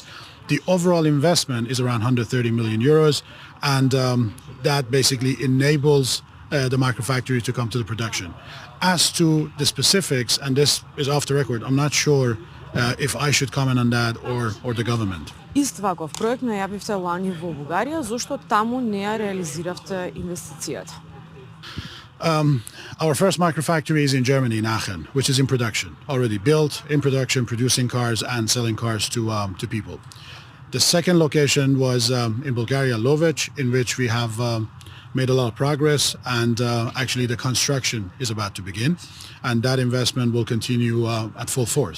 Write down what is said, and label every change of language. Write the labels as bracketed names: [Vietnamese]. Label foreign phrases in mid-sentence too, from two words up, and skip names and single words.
[English] The overall investment is around 130 million euros, and that basically enables the microfactory to come to the production. As to the specifics, and this is off the record, I'm not sure if I should comment on that or the government. [Macedonian] Ист ваков проект најавивте лани во Бугарија, зошто таму не ја реализиравте инвестицијата? [English] Our first microfactory is in Germany, in Aachen, which is in production, already built, in production, producing cars and selling cars to people. The second location was in Bulgaria, Lovech, in which we have made a lot of progress, and actually the construction is about to begin, and that investment will continue at full force.